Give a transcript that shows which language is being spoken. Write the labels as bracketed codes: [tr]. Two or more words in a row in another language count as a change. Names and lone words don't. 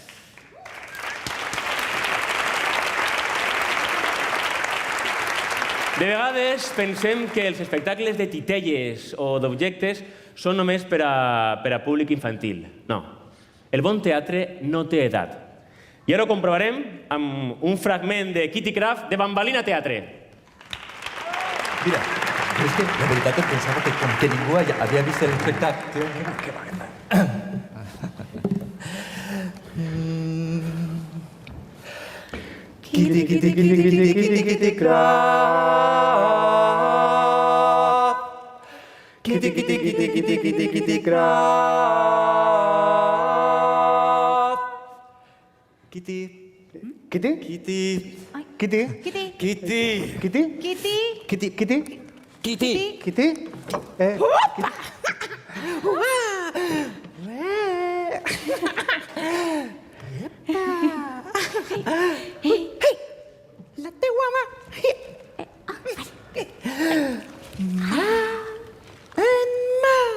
[ca] De vegades pensem que els espectacles de titelles o d'objectes són només per a públic infantil. No. El bon teatre no té edat. I ara ho comprovarem amb un fragment de Kitty Craft de Bambalina Teatre. Mira, és que la veritat em pensava que com que ningú havia vist l'espectacle... Kitty, kitty, kitty, kitty, kitty, kitty, Craft. Kitty, kitty, kitty, kitty, kitty, kitty, Craft. Kitty. Kitty? Kitty. Kitty? Kitty. Kitty? Kitty. Kitty? Kitty? Kitty. Kitty? La teua mà. Mà en mà.